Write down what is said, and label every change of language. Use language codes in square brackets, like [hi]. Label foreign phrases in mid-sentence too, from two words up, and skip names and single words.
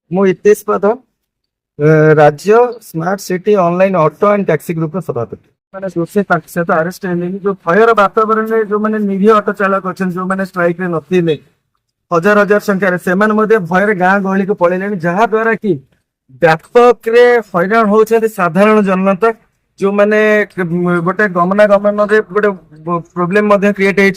[or] ମୁଁ ଇତେଶ ପ୍ରଧାନ, राज्य स्मार्ट सिटी ऑनलाइन ऑटो एंड टैक्सी ग्रुप ର ସଭାପତି। ମାନେ ଦୋଷୀ ତାଙ୍କ ସହିତ ଆରେଷ୍ଟ ହେଇନି। ଯୋଉ ଭୟର ବାତାବରଣରେ ଯୋଉମାନେ ନିରୀହ ଅଟୋ ଚାଳକ ଅଛନ୍ତି, ଯୋଉମାନେ ଷ୍ଟ୍ରାଇକ ରେ ନଥିଲେ, ହଜାର ହଜାର ସଂଖ୍ୟାରେ ସେମାନେ ମଧ୍ୟ ଭୟରେ ଗାଁ ଗହଳିକୁ ପଳେଇଲେଣି, ଯାହା ଦ୍ୱାରା କି ବ୍ୟାପକରେ ହଇରାଣ ହଉଛନ୍ତି ସାଧାରଣ ଜନତା। ଯୋଉମାନେ ଗୋଟେ ଗମନାଗମନରେ ଗୋଟେ ପ୍ରୋବ୍ଲେମ ମଧ୍ୟ କ୍ରିଏଟ ହେଇଛି।